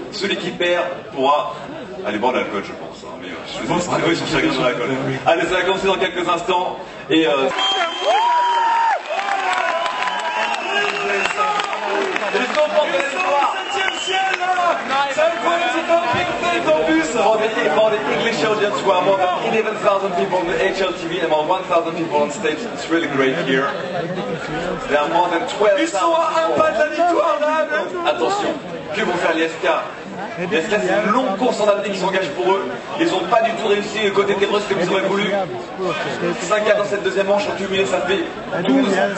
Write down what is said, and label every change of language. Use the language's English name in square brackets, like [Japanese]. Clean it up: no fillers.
[French] Celui qui perd pourra aller boire de l'alcool, je pense. Hein, mais je pense qu'ils sont chacun dans l'alcool. Allez, ça va commencer dans quelques instants. Et C'est incroyable, c'est un big direct en plus. [English] For the English audience, we are more than 11,000 people on the HLTV and more 1,000 people on stage. It's really great here. There are more than 12,000 [French] Ils sont à un pas de la victoire là. Attention, que vont faire les SK? Les SK, c'est une longue course en apnée qui s'engage pour eux. Ils n'ont pas du tout réussi le côté des Russes comme ils auraient voulu. 5-4 dans cette deuxième manche ont cumulé, ça fait 12-9.